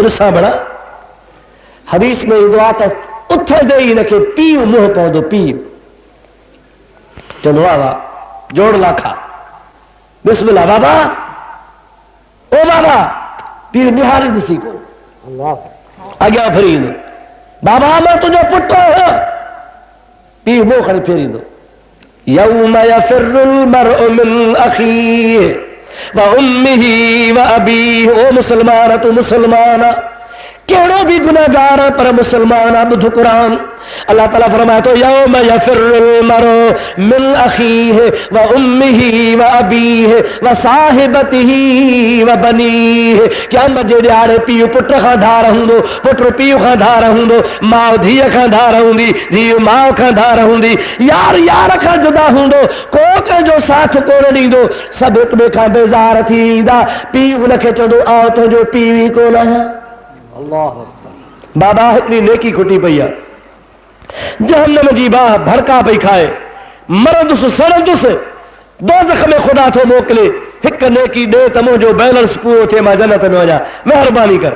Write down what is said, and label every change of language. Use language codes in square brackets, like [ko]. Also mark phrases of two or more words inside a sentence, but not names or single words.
[sd] ॾिसां बड़ा हदीस में ईंदो आहे त उथंदे ई हिनखे पीउ मुंहुं पवंदो, पीउ चवंदो आहे वाह जोड़ लाखा बिस्मिल्लाह बाबा, ओ बाबा, पीउ निहारी ॾिसी कोन, अॻियां फिरी ईंदो, बाबा मां तुंहिंजो पुटु आहियां, पीउ मुंहुं खणी फेरींदो। [ar] يوم يفر المرء من أخيه وأمه وأبيه. [sd] ओ मुसलमान, तू मुसलमान कहिड़ो बि गुनाहगार पर मुसलमान आहे। ॿुध क़ुरान, अल्लाह ताला फरमाए थो [ar] يوم يفر المرء من أخيه وأمه وأبيه وصاحبته وبنيه. [sd] क़यामत जे ॾियारे पीउ पुट खां धार हूंदो, पुट पीउ खां धार हूंदो, माउ धीअ खां धार हूंदी, धीअ माउ खां धार हूंदी, यार यार खां जुदा हूंदो, को कंहिंजो साथ कोन ॾींदो, सभु हिक ॿिए खां बेज़ार थी ईंदा। पीउ हुनखे चवंदो आउं तुंहिंजो पीउ ई कोन आहियां। बाबा हिकिड़ी नेकी खुटी पई आहे, जहन्नम जी बाह भड़का पई खाए, मरंदुसि सड़ंदुसि, दोज़ख में ख़ुदा थो मोकिले, हिकु नेकी ॾे त मुंहिंजो बैलेंस पूरो थिए, मां जन्नत में वञा, महिरबानी कर।